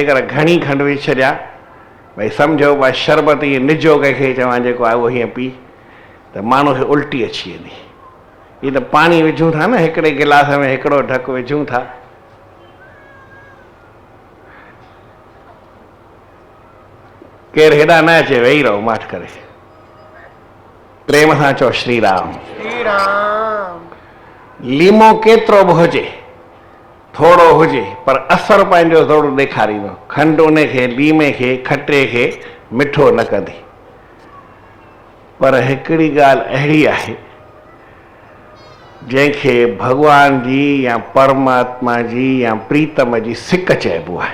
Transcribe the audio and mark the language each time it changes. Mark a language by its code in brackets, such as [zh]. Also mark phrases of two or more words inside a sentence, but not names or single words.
[sd] जेकर घणी खंडु विझी छॾिया, भई सम्झो भाई शरबत ईअं निजो कंहिंखे चवां जेको आहे उहो हीअं पी, त माण्हू खे उल्टी अची वेंदी। हीअ त पाणी विझूं था न, हिकिड़े गिलास में हिकिड़ो ढकु विझूं था, केरु हेॾा न अचे, वेही रहो माठ करे, प्रेम सां चओ श्री राम। श्री राम। लीमो केतिरो बि हुजे, थोरो हुजे, पर असरु पंहिंजो थोरो ॾेखारींदो। खंडु उन खे, लीमे खे, खटे खे मिठो न कंदी। पर हिकिड़ी ॻाल्हि अहिड़ी आहे जंहिंखे भॻवान जी या परमात्मा जी या प्रीतम जी सिक चइबो आहे।